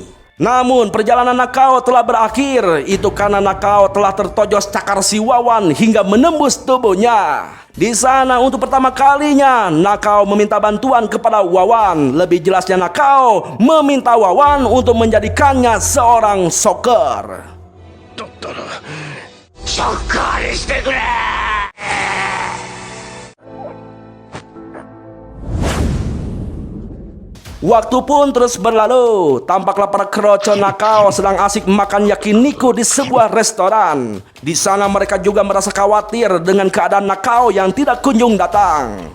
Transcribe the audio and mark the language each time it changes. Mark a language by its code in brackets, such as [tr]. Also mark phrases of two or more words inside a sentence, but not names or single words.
[id] Namun perjalanan Nakao telah berakhir. Itu karena Nakao telah tertojos cakar si Wawan hingga menembus tubuhnya. Di sana untuk pertama kalinya Nakao meminta bantuan kepada Wawan. Lebih jelasnya Nakao meminta Wawan untuk menjadikannya seorang soccer. [ja] だったらショッカーにしてくれ。 [id] Waktu pun terus berlalu. Tampaklah para kroco Nakao sedang asik makan yakiniku di sebuah restoran. Di sana mereka juga merasa khawatir dengan keadaan Nakao yang tidak kunjung datang.